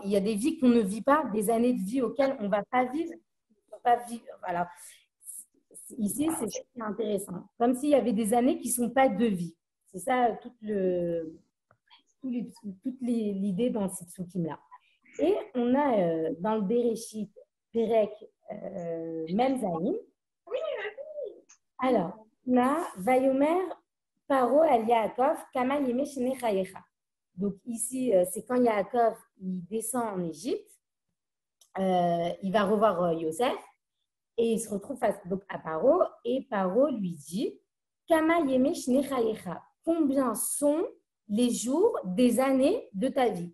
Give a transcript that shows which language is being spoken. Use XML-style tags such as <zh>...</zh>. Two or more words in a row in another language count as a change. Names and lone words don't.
<fr>Il y a des vies qu'on ne vit pas, des années de vie auxquelles on ne va pas vivre. Voilà. Ici, c'est intéressant. Comme s'il y avait des années qui ne sont pas de vie. C'est ça toute l'idée dans cette psukim-là. Et on a dans le Bereshit, Perek, Mem Zayin.</fr> <he>Alors, Na ויאמר פרעה אל יעקב כמה ימי שני חייך.</he> <fr>Donc ici, c'est quand Yaakov il descend en Égypte, il va revoir Yosef et il se retrouve face donc, à Paro et Paro lui dit</fr> <he>כמה ימי שני חייך.</he> <fr>Combien sont les jours des années de ta vie?</fr>